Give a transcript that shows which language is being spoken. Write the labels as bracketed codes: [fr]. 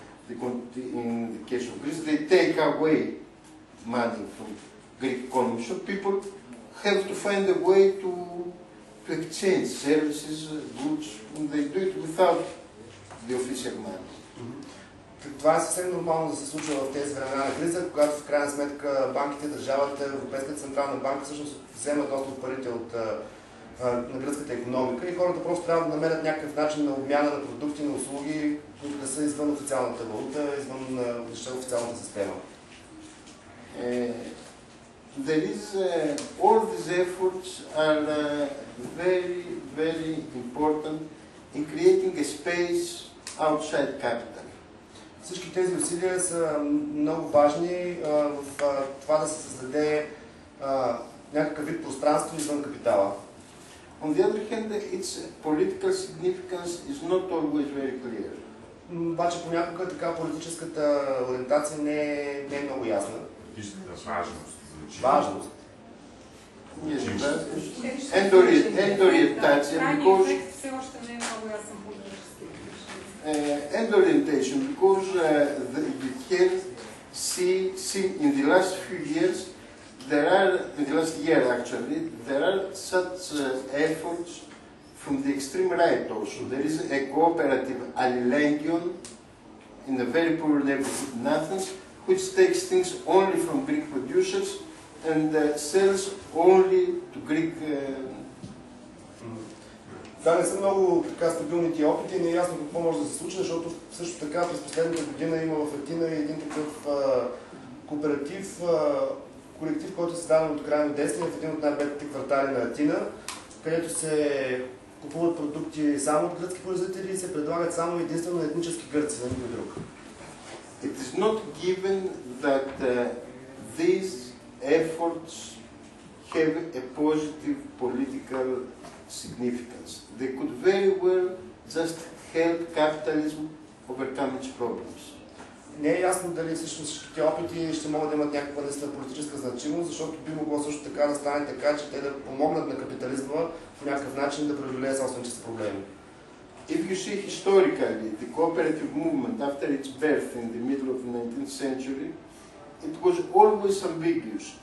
[en] In the case of Greece, they take away money from Greek economy. So people have to find a way to exchange services, goods, and they do it without the official money. [bg] Това е съвсем нормално да се случва в тези времена на криза, когато в крайна сметка банките, държавата, Европейската централна банка всъщност вземат доста от парите от на гръцката икономика и хората просто трябва да намерят някакъв начин на обмяна на продукти, на услуги, които да са извън официалната валута, извън официалната система. [en] There is all these efforts are very, very important in creating a space outside capital. [bg] Всички тези усилия са много важни в това да се създаде някакъв вид пространство извън капитала. [en] On the other hand, its political significance is not always very clear. [bg] Обаче понякога така политическата ориентация не е много ясна. Политическата важност. Важност. [en] Yes, and orientation, because [bg] все още не е много ясен политически. [en] and orientation, because you can see in the last few years, in the last year actually, there are such efforts from the extreme right also. There is a cooperative Alilengion in a very poor neighborhood in Athens, which takes things only from Greek producers and sells only to Greek. [bg] Да, не са много така стабилните опити и не е ясно какво може да се случи, защото също така през последната година има в Атина един такъв кооператив, колектив, който е създаден от крайно десни в един от най-бедните квартали на Атина, където се купуват продукти само от гръцки производители и се предлагат само единствено етнически гърци, на никой друг. [en] It is not given that these efforts have a positive political significance. They could very well just help capitalism overcome its problems. [bg] Не е ясно дали всъщност всичките опити ще могат да имат някаква наистина политическа значимост, защото би могло също така да стане така, че те да помогнат на капитализма по някакъв начин да преодолее собствените си проблеми. [en] If you see historically the cooperative movement after its birth in the middle of the 19th century, it was always ambiguous.